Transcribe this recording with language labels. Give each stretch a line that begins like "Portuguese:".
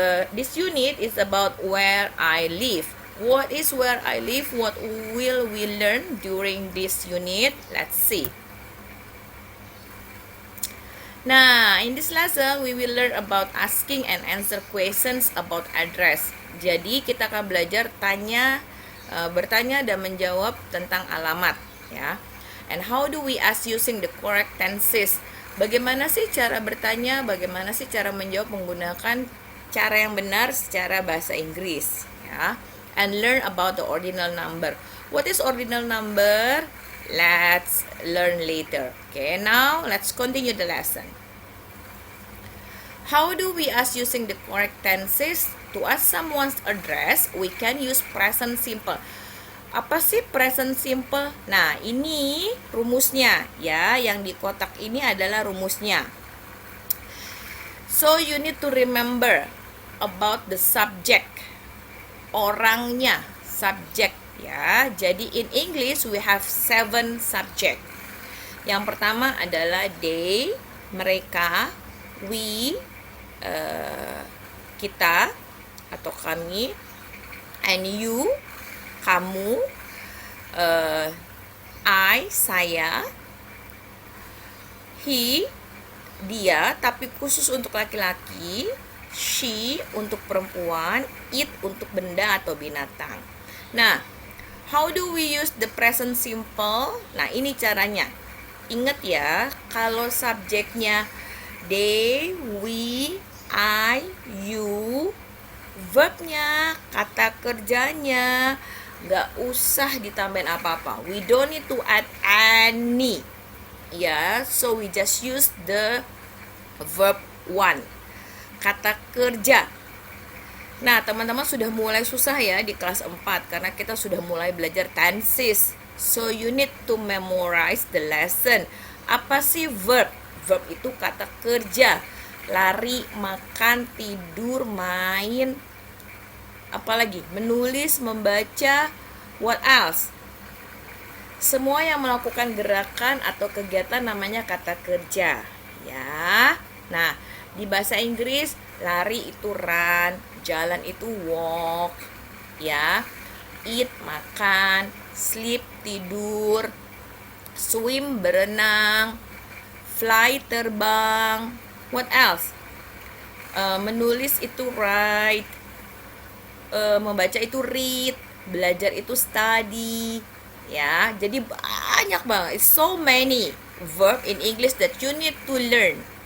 English: This unit is about where I live. What is where I live? What will we learn during this unit? Let's see. Nah, in this lesson we will learn about asking and answer questions about address.
Indonesian: Jadi kita akan belajar bertanya dan menjawab tentang alamat, ya.
English: And how do we ask using the correct tenses?
Indonesian: Bagaimana sih cara bertanya? Bagaimana sih cara menjawab menggunakan cara yang benar secara bahasa Inggris, ya.
English: And learn about the ordinal number. What is ordinal number? Let's learn later. Okay, now let's continue the lesson. How do we ask using the correct tenses? To ask someone's address, we can use present simple.
Indonesian: Apa sih present simple? Nah, ini rumusnya, ya. Yang di kotak ini adalah rumusnya.
English: So you need to remember about the subject.
Indonesian: Orangnya,
English: subject, ya. Jadi in English we have 7 subject.
Indonesian: Yang pertama adalah they, mereka, we, kita atau kami, and you, kamu, I, saya, he, dia, tapi khusus untuk laki-laki, she untuk perempuan, it untuk benda atau binatang.
English: Nah, how do we use the present simple?
Indonesian: Nah, ini caranya. Ingat ya, kalau subjeknya they, we, I, you, verbnya, kata kerjanya nggak usah ditambahin apa-apa.
English: We don't need to add any. Ya, so we just use the verb one.
Indonesian: Kata kerja. Nah, teman-teman sudah mulai susah ya di kelas 4 karena kita sudah mulai belajar tenses.
English: So you need to memorize the lesson.
Indonesian: Apa sih verb? Verb itu kata kerja. Lari, makan, tidur, main, apalagi menulis, membaca,
English: what else?
Indonesian: Semua yang melakukan gerakan atau kegiatan namanya kata kerja, ya. Nah, di bahasa Inggris, lari itu run, jalan itu walk, ya.
English: Eat, makan, sleep, tidur, swim, berenang, fly, terbang. What else?
Indonesian: Menulis itu write, membaca itu read, belajar itu study, ya. Jadi banyak banget,
English: it's so many verb in English that you need to learn.